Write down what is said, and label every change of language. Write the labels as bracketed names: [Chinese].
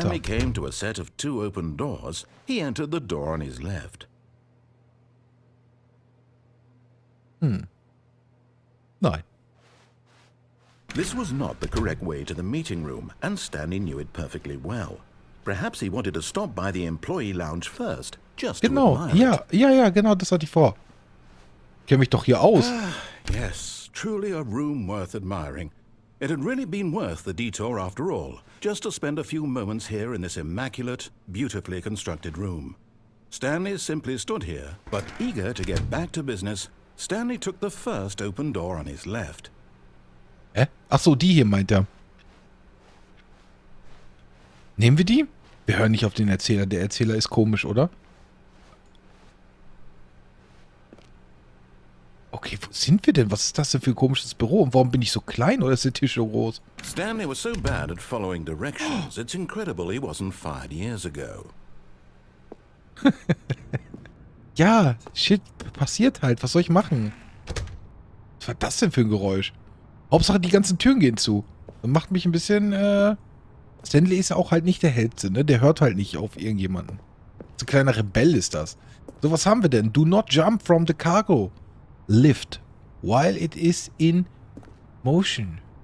[English] Stanley came to a set of two open doors, he entered the door on his left. [German] Nein. [English] This was not the correct way to the meeting room, and Stanley knew it perfectly well. Perhaps he wanted to stop by the employee lounge first, just [German] Genau. [English] to admire it. [German] Ja, genau, das hatte ich vor. Ich kenne mich doch hier aus. [English] Yes, truly a room worth admiring. It had really been worth the detour after all, just to spend a few moments here in this immaculate, beautifully constructed room. Stanley simply stood here, but eager to get back to business, Stanley took the first open door on his left. [German] Hä? Ach so, die hier meint er. Nehmen wir die? Wir hören nicht auf den Erzähler. Der Erzähler ist komisch, oder? Okay, wo sind wir denn? Was ist das denn für ein komisches Büro? Und warum bin ich so klein oder ist der Tisch so groß? [English] Stanley was so bad at following directions, it's incredible he wasn't fired years ago. [German] Ja, shit, passiert halt. Was soll ich machen? Was war das denn für ein Geräusch? Hauptsache, die ganzen Türen gehen zu. Das macht mich ein bisschen, Stanley ist ja auch halt nicht der Hellste, ne? Der hört halt nicht auf irgendjemanden. So ein kleiner Rebell ist das. So, was haben wir denn? [English] Do not jump from the cargo lift while it is in motion.